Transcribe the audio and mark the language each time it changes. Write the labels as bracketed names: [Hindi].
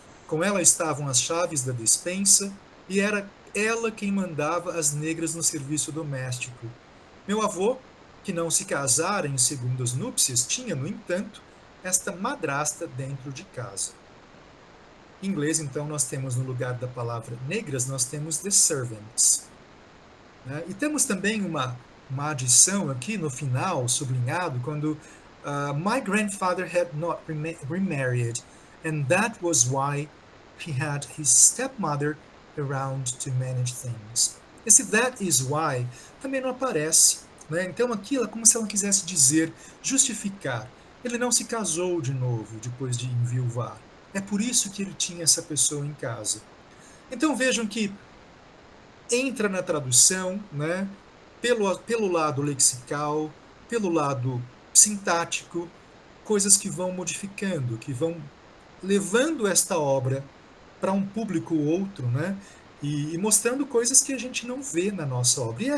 [Portuguese] Com ela estavam as chaves da despensa, e era ela quem mandava as negras no serviço doméstico. Meu avô, que não se casara em segundas núpcias, tinha, no entanto, esta madrasta dentro de casa. Em inglês, então, nós temos, no lugar da palavra negras, nós temos [English] the servants. [Portuguese] E temos também uma adição aqui no final, sublinhado, quando [English] my grandfather had not remarried, and that was why he had his stepmother around to manage things. [Portuguese] Esse [English] that is why [Portuguese] também não aparece, né? Então aquilo é como se ela quisesse dizer, justificar. Ele não se casou de novo depois de enviuvar. É por isso que ele tinha essa pessoa em casa. Então vejam que entra na tradução, né, pelo lado lexical, pelo lado sintático, coisas que vão modificando, que vão levando esta obra para um público outro, né, e mostrando coisas que a gente não vê na nossa obra.